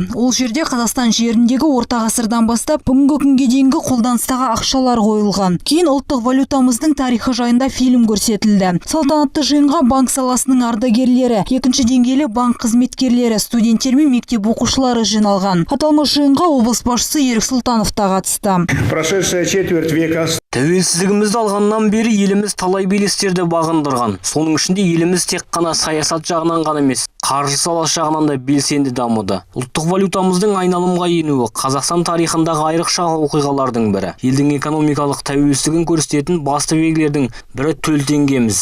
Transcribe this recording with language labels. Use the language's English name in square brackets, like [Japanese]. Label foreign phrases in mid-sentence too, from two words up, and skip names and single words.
[Kazakh] Ол жерде Қазақстан жеріндегі орта ғасырдан бастап бүгінгі күнге дейінгі қолданыстағы ақшалар қойылған. Кейін ұлттық валютамыздың тарихы жайында фильм көрсетілді. Салтанатты жиынға банк саласының ардагерлері, екінші деңгейлі банк қызметкерлері, студенттер мен мектеп оқушылары жиналған. Аталмыш жиынға облыс басшысы Ерік Сұлтанов та қатысты. [Russian] Прошедшая четверть века. [Kazakh] Тәуелсіздігімізді алғаннан бері еліміз талай белестерді бағындырған. Соның ішінде еліміз тек қана саясат жағынан ғана емес, қаржы саласы жағынан да белсенді дамыды. Ұлттық валютамыздың айналымға енуі Қазақстан тарихындағы айрықша оқиғалардың бірі. Елдің экономикалық тәуелсіздігін көрсететін басты белгілердің бірі төл теңгеміз.